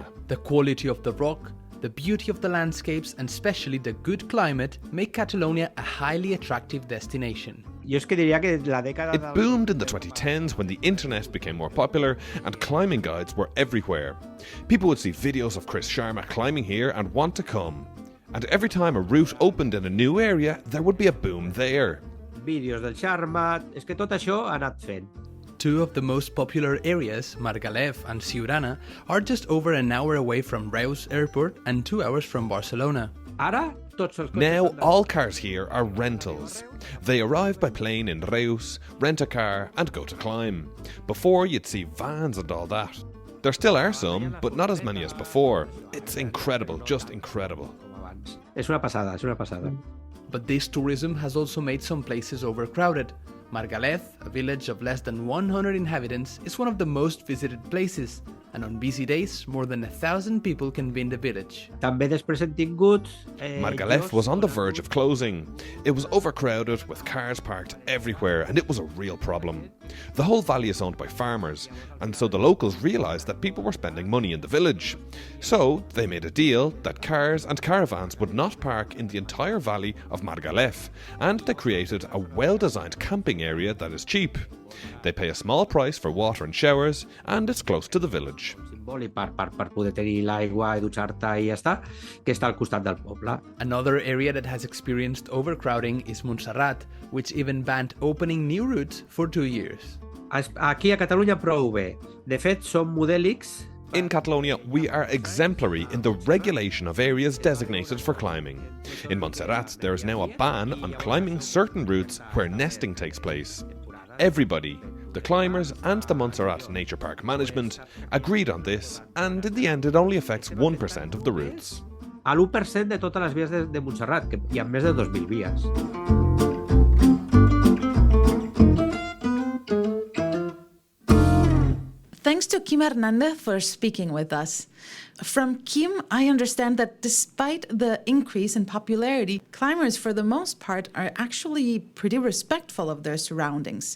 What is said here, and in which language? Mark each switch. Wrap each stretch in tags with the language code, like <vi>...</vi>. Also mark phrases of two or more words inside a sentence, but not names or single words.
<en>The quality of the rock, the beauty of the landscapes and especially the good climate make Catalonia a highly attractive destination. It boomed in the 2010s when the internet became more popular and climbing guides were everywhere. People would see videos of Chris Sharma climbing here and want to come. And every time a route opened in a new area, there would be a boom there.</en> <ca>Vídeos del Sharma, és que tot això ha anat fent.</ca> <en>2 of the most popular areas, Margalef and Siurana, are just over an hour away from Reus airport and 2 hours from Barcelona. Now all cars here are rentals. They arrive by plane in Reus, rent a car and go to climb. Before you'd see vans and all that. There still are some, but not as many as before. It's incredible, just incredible.</en> <ca>És una passada, és una passada.</ca> <en>But this tourism has also made some places overcrowded. Margalef, a village of less than 100 inhabitants, is one of the most visited places, and on busy days, more than 1,000 people can be in the village.</en> <ca>També després hem tingut...</ca> <en>Margalef was on the verge of closing. It was overcrowded with cars parked everywhere and it was a real problem. The whole valley is owned by farmers, and so the locals realised that people were spending money in the village. So they made a deal that cars and caravans would not park in the entire valley of Margalef, and they created a well-designed camping area that is cheap. They pay a small price for water and showers, and it's close to the village.</en> <ca>Per poder tenir l'aigua I dutxar-te I ja està, que està al costat del poble.</ca> <en>Another area that has experienced overcrowding is Montserrat, which even banned opening new routes for 2 years.</en> <ca>Aquí a Catalunya prou bé. De fet, som modèlics.</ca> <en>In Catalonia, we are exemplary in the regulation of areas designated for climbing. In Montserrat, there is now a ban on climbing certain routes where nesting takes place. Everybody, the climbers and the Montserrat Nature Park Management, agreed on this, and in the end it only affects 1% of the routes.</en> <ca>A l'1% de totes les vies de Montserrat, que hi ha més de 2.000 vies.</ca> <en>Thanks to Quim Hernández for speaking with us. From Quim, I understand that despite the increase in popularity, climbers for the most part are actually pretty respectful of their surroundings.</en>